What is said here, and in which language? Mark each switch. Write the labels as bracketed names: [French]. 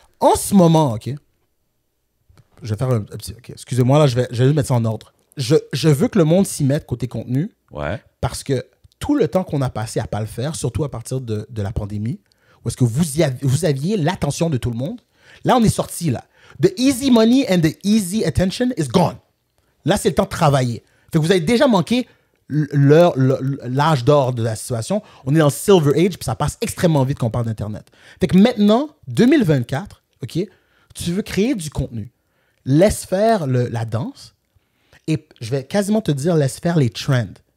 [French] En ce moment, OK, je vais faire un petit... OK, excusez-moi, là, je vais juste mettre ça en ordre. Je veux que le monde s'y mette côté contenu, Ouais. parce que tout le temps qu'on a passé à pas le faire, surtout à partir de la pandémie, où est-ce que vous aviez l'attention de tout le monde, là, on est sorti, là. [English] The easy money and the easy attention is gone. [French] Là, c'est le temps de travailler. Fait que vous avez déjà manqué l'âge d'or de la situation. On est dans le Silver Age, puis ça passe extrêmement vite quand on parle d'Internet. Fait que maintenant, 2024, OK, tu veux créer du contenu. Laisse faire la danse, et je vais quasiment te dire, laisse faire les trends.